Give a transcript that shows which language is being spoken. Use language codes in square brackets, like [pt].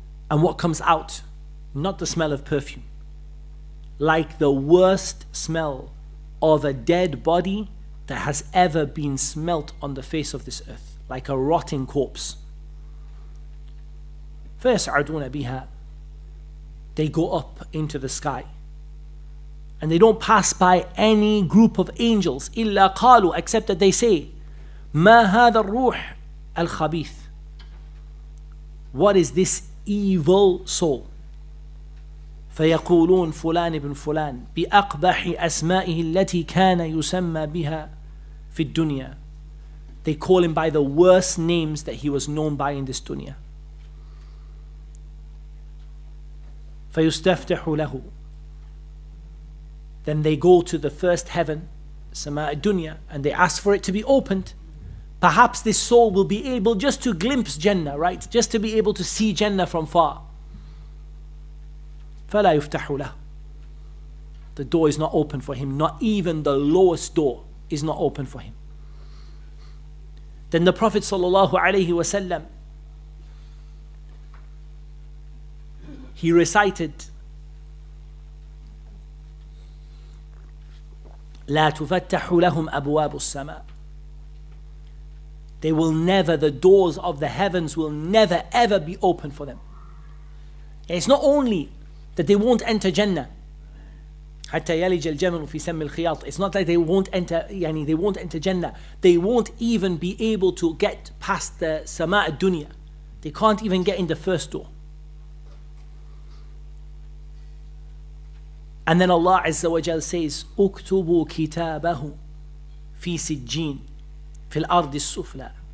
[en] And what comes out? Not the smell of perfume. Like the worst smell of a dead body that has ever been smelt on the face of this earth. Like a rotting corpse. [ar] فَيَسْعَدُونَ بِهَا. [en] They go up into the sky. And they don't pass by any group of angels. [ar] إِلَّا قَالُوا, [en] except that they say, [ar] مَا هَذَا الرُّوحِ الْخَبِيثِ. [en] What is this evil soul? [ar] فيقولون فلان بن فلان بأقبح أسمائه التي كان يسمى بها في الدنيا. [en] They call him by the worst names that he was known by in this dunya. [ar] فيستفتح له. [en] Then they go to the first heaven, [ar] سماء الدنيا, [en] and they ask for it to be opened. Perhaps this soul will be able just to glimpse Jannah, right? Just to be able to see Jannah from far. [ar] فَلَا يُفْتَحُ لَهُ. [en] The door is not open for him. Not even the lowest door is not open for him. Then the Prophet ﷺ, he recited, [ar] لَا تُفَتَّحُ لَهُمْ أَبْوَابُ السَّمَاءِ. [en] They will never, the doors of the heavens will never ever be open for them. And it's not only that they won't enter Jannah. [ar] حتى يلج الجمل في سم الخياط. [en] It's not that they won't enter, they won't enter Jannah. They won't even be able to get past the Sama' al-Dunya. They can't even get in the first door. And then Allah Azza wa Jal says, [ar] اكتبوا كتابه في سجين في الأرض السفلى.